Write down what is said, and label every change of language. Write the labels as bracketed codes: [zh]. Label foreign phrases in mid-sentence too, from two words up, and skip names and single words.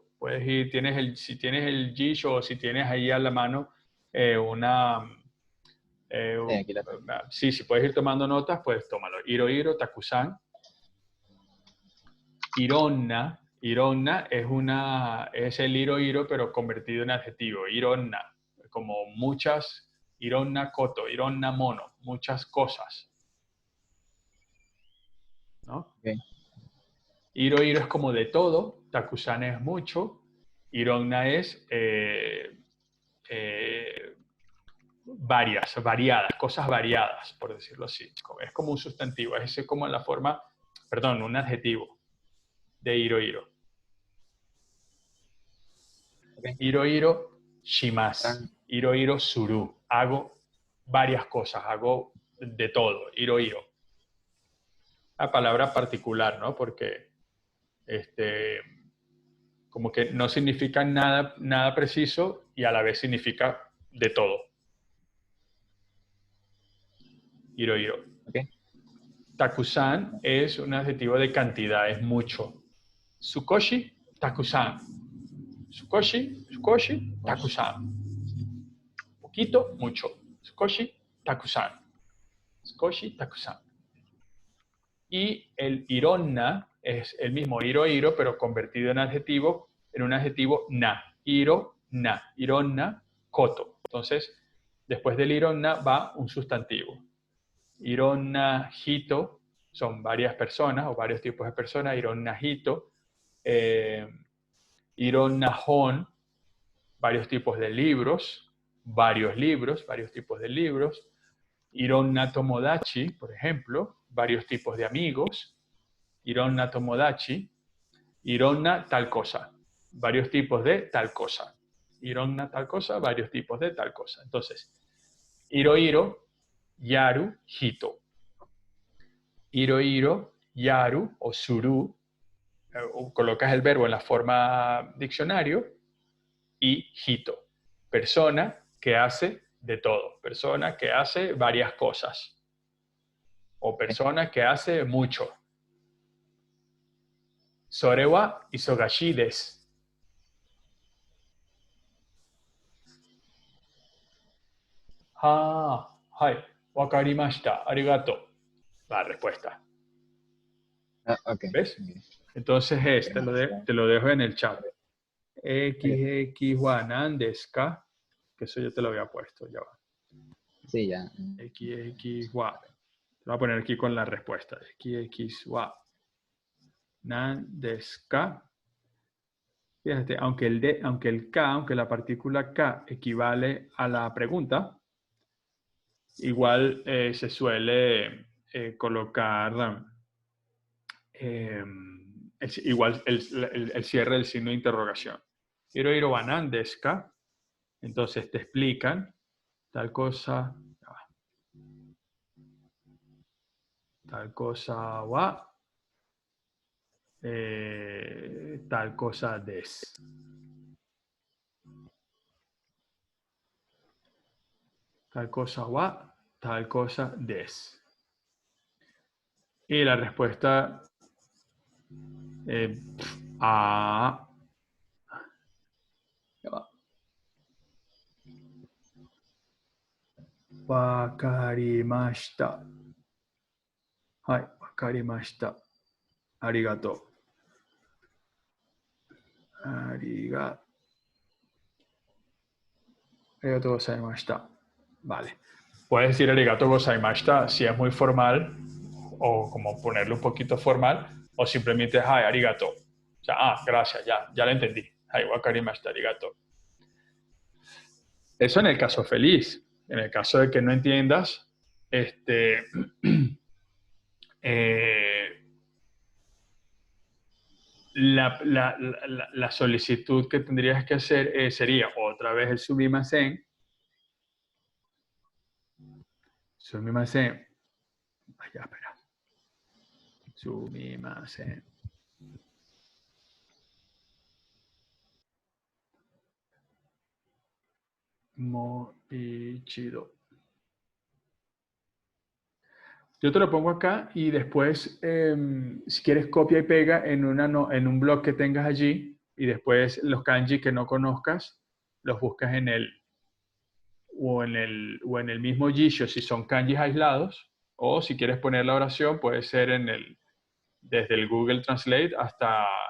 [es] Puedes ir, si tienes el Jisho o si tienes ahí a la mano una... Sí, aquí la tengo. sí, si puedes ir tomando notas, pues tómalo. [ja] 色々, たくさん。いろんな. [es] Ironna es el [ja] 色々, [es] pero convertido en adjetivo. Ironna, como muchas. [ja] いろんなこと、いろんなもの, [es] muchas cosas. ¿No? Okay. [ja] 色々 [es] es como de todo. Takusan es mucho. Ironna es variadas, cosas variadas, por decirlo así. Es como un sustantivo, es como en la forma, perdón, un adjetivo de [ja] 色々. [es] Okay. [ja] 色々します。色々する. [es] Hago varias cosas, hago de todo. [ja] 色々. [es] La palabra particular, ¿no? Porque como que no significa nada preciso y a la vez significa de todo. [ja] 色々. [es] Okay. Takusan es un adjetivo de cantidad, es mucho. [ja] 少し、たくさん。少し、たくさん. [es] Poquito, mucho. [ja] 少し、たくさん。少し、たくさん. [es] Y el ironna es el mismo iro, pero convertido en un adjetivo na. [ja] 色、な。いろんな、こと. [es] Entonces, después del ironna va un sustantivo. [ja] いろんな、人, [es] son varias personas o varios tipos de personas. [ja] いろんな、人. Ironna, [es] hon, varios tipos de libros. Varios tipos de libros. [ja] いろんな友達, [es] por ejemplo, varios tipos de amigos. [ja] いろんな友達. [es] Ironna tal cosa, varios tipos de tal cosa. Ironna tal cosa, varios tipos de tal cosa. Entonces, [ja] 色々、やる、人. 色々, やる o する, [es] colocas el verbo en la forma diccionario, y hito, persona que hace de todo, persona que hace varias cosas, o persona que hace mucho. [ja] それは忙しいです. あ、はい、分かりました、ありがとう. [es] La respuesta. Okay. ¿Ves? Okay. Entonces te lo dejo en el chat. Okay. [ja] XXは何ですか? [es] Que eso yo te lo había puesto, ya va. Sí, ya. [ja] XX wa. [es] Te voy a poner aquí con la respuesta. [ja] XXは何ですか? [es] Fíjate, aunque la partícula K equivale a la pregunta, igual se suele colocar igual el cierre del signo de interrogación. [ja] ヒロヒロは何ですか? [es] Entonces te explican tal cosa wa tal cosa desu. Tal cosa wa tal cosa des. Y la respuesta a... Ya va. [ja] 分かりました. はい、分かりました. ありがとう. ありがとうございました. [es] Vale. Puedes decir [ja] ありがとうございました [es] si es muy formal, o como ponerlo un poquito formal, o simplemente [ja] はい、ありがとう. [es] O sea, gracias, ya lo entendí. [ja] はい、分かりました、ありがとう. [es] Eso en el caso feliz. En el caso de que no entiendas, la solicitud que tendrías que hacer sería otra vez el sumimasen. [ja] すみません. [es] Vaya, espera. [ja] すみません. もう一度. [es] Yo te lo pongo acá y después, si quieres, copia y pega en un blog que tengas allí y después los kanji que no conozcas, los buscas en o en el mismo Jisho si son kanjis aislados, o si quieres poner la oración, puede ser desde el Google Translate hasta